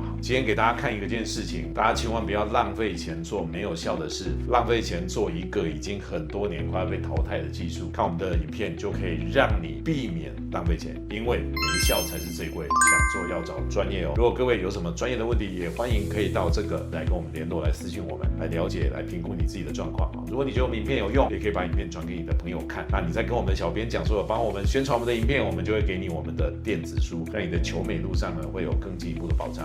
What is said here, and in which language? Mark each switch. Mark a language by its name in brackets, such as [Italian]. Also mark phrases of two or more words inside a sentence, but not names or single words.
[Chinese] 今天給大家看一件事情，大家千萬不要浪費錢做沒有效的事，浪費錢做一個已經很多年快要被淘汰的技術。看我們的影片就可以讓你避免浪費錢，因為沒效才是最貴。想做要找專業哦。如果各位有什麼專業的問題，也歡迎可以到這個來跟我們聯絡，來私訊我們，來了解，來評估你自己的狀況啊。如果你覺得我們影片有用，也可以把影片傳給你的朋友看。那你再跟我們的小編講說，幫我們宣傳我們的影片，我們就會給你我們的電子書，讓你的求美路上呢會有更進一步的保障。